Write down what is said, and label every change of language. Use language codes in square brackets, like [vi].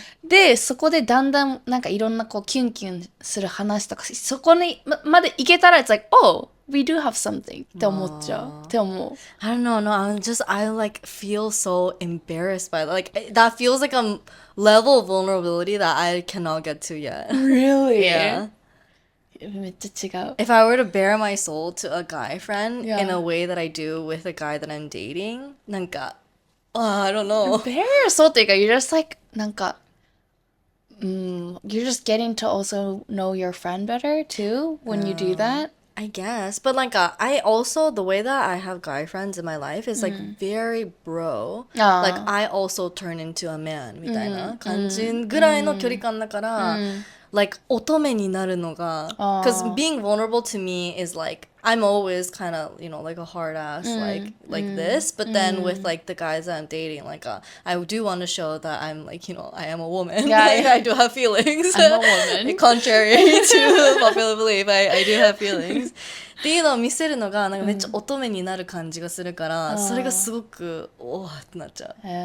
[ja] で、そこでだんだんなんかいろんなこうキュンキュンする話とか、そこにまで行けたら [en] it's like, oh, we do have something [ja] って思っちゃう。って思う。 [en] I don't know, no, I like feel so embarrassed by that. Like, that feels like a level of vulnerability that I cannot get to yet. Really? Yeah. [ja] めっちゃ違う。 [en] If I were to bare my soul to a guy friend Yeah. in a way that I do with a guy that I'm dating, なんか、I don't know. Bare soul [ja] っていうか、 [en] you're just like, なんか、you're just getting to also know your friend better too when you do that. I guess. But like, I also, the way that I have guy friends in my life is like very bro. Like, I also turn into a man [ja] みたいな感じぐらいの距離感だから、 [en] like, [ja] 乙女になるのが、 [en] because being vulnerable to me is like, I'm always kind of, like a hard ass, like this. But then with like the guys that I'm dating, like, I do want to show that I'm like, I am a woman. Yeah, like, I do have feelings. I'm a woman. Contrary to popular belief, I do have feelings. [ja] っていうのを見せるのがなんかめっちゃ乙女になる感じがするから、それがすごくおーってなっちゃう。